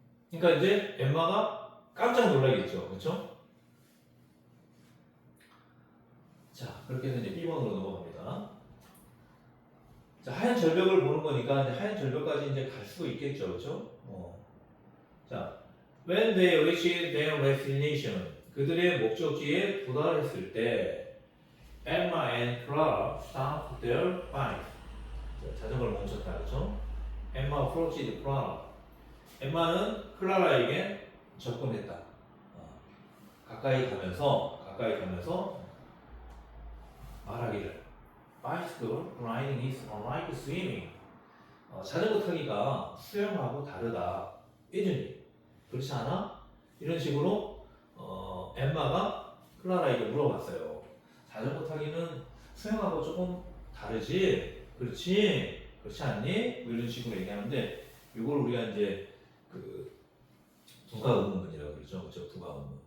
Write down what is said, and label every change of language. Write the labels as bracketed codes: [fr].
[ko] 그러니까 이제 엠마가 깜짝 놀라겠죠, 그렇죠? 자, 그렇게 해서 이제 B번으로 넘어갑니다. 자, 하얀 절벽을 보는 거니까 이제 하얀 절벽까지 이제 갈 수 있겠죠, 그렇죠? [en] 자, when they reached their destination, [ko] 그들의 목적지에 도달했을 때, [en] Emma and Clara stopped their bike. [ko] 자전거를 멈췄다, 그렇죠? [en] Emma approached Clara. [ko] 엠마는 클라라에게 접근했다. 가까이 가면서 말하기를 [en] Bicycle riding is unlike swimming. [ko] 자전거 타기가 수영하고 다르다. [en] isn't it? [ko] 그렇지 않아? 이런 식으로 엠마가 클라라에게 물어봤어요. 자전거 타기는 수영하고 조금 다르지? 그렇지 않니? 뭐 이런 식으로 얘기하는데 이걸 우리가 이제 그 부가 의문문이라고 그러죠. 그렇죠? 부가 의문문.